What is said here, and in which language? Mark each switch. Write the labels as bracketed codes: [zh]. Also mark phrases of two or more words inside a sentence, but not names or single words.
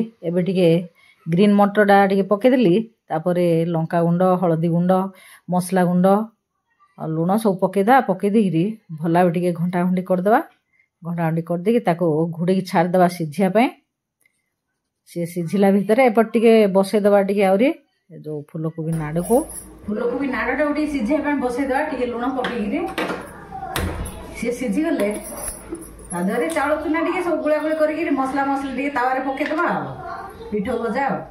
[spv] एबे टिके ग्रीन मटरटा टे पकईदेली, तापर लंका गुंड, हलदी गुंड, मसला गुंड, लुण सब पकईदा। पकईदेकि भला टे घंटा घंटी करदे। घंटा घंटी करदेकि घोड़े छाड़देवा सीझापी। सी सीझिला भितर एपट टे बसईदेवा टे आहरी जो फूलकोबी नाड़ को टे सीझापी बसईदेवा टे लुण पकईकि सी सीझीगले तादेहरे चाउल चूना टे सब गुला गुली कर मसला मसला टे तावारे पकईदेवा पिठो भजा।